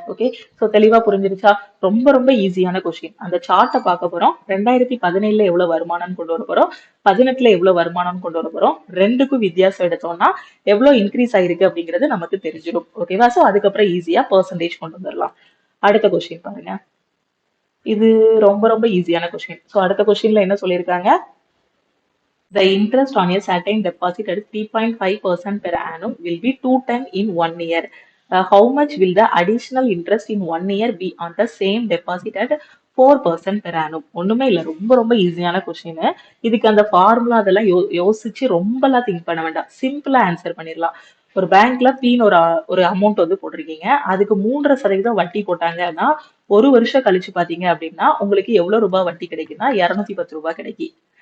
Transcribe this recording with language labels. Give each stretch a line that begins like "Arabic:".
Tamil: Okay, so தெளிவா புரிஞ்சிருச்சா? ரொம்ப ரொம்ப ஈஸியான கொஸ்டின். அந்த சார்ட்டை பார்க்க போறோம். 2017 எவ்வளவு வருமானம் கொண்டு வர போறோம், 18 எவ்வளவு வருமானம் கொண்டு வர போறோம். ரெண்டுக்கும் வித்தியாசம் எடுத்தோம்னா எவ்வளவு இன்க்ரீஸ் ஆயிருக்கு அப்படிங்கிறது நமக்கு தெரிஞ்சிடும். ஓகேவா? ஸோ அதுக்கப்புறம் ஈஸியா பெர்சன்டேஜ் கொண்டு வந்துடலாம். அடுத்த கொஸ்டின் பாருங்க. இது ரொம்ப ரொம்ப ஈஸியான கொஸ்டின். ஸோ அடுத்த கொஸ்டின்ல என்ன சொல்லியிருக்காங்க,
English: the interest on a certain deposit at 3.5% per annum will be 210 in 1 year. How much will the additional interest in 1 year be on the same deposit at 4% per annum?
Tamil: ஒண்ணுமே இல்ல, ரொம்ப ரொம்ப ஈஸியான question. இதுக்கு அந்த ஃபார்முலா அதெல்லாம் யோசிச்சு ரொம்பலாம் திங்க் பண்ண வேண்டாம். சிம்பிளா ஆன்சர் பண்ணிடலாம். ஒரு பேங்க்ல பீன் ஒரு அமௌண்ட் வந்து போட்டிருக்கீங்க, அதுக்கு 3.5% வட்டி போட்டாங்கன்னா ஒரு வருஷம் கழிச்சு பாத்தீங்க அப்படின்னா உங்களுக்கு எவ்வளவு ரூபாய் வட்டி கிடைக்குன்னா 210 ரூபாய் கிடைக்கும்.